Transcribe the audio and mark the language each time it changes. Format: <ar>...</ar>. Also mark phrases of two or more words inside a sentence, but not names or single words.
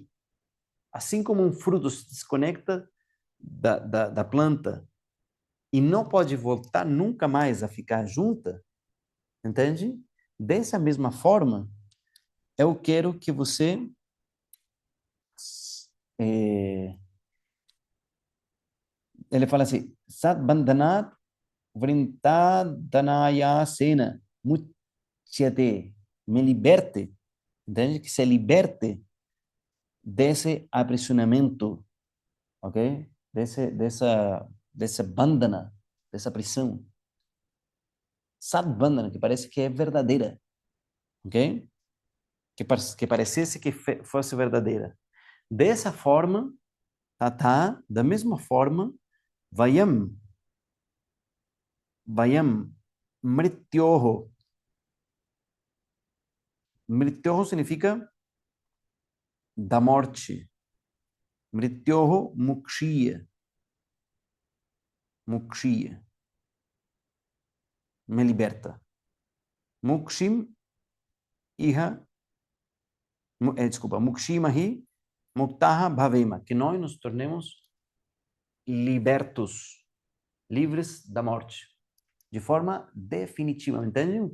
<pt>Assim como um fruto se desconecta da planta e não pode voltar nunca mais a ficar junta, entende? Dessa mesma forma, eu quero que você ele fala assim,</pt> <sa>Sat bandhanat vrintadhanaya sena muchyate,</sa> <pt>me liberte, entende? Que se liberte desse aprisionamento, ok? Dessa bandana, dessa prisão. Sadbandana, que parece que é verdadeira, ok? Que parecesse que fosse verdadeira. Dessa forma, da mesma forma,</pt> <sa>vayam, vayam, mrityoho.</sa> <pt>Mrityoho significa da morte.</pt> <sa>Mrityoho mukshiya. Mukshiya.</sa> <pt>Me liberta.</pt> <sa>Mukshim iha,</sa> <pt>desculpa,</pt> <sa>mukshimahi muktaha bhavema,</sa> <pt>que nós nos tornemos libertos, livres da morte, de forma definitiva, entende?</pt>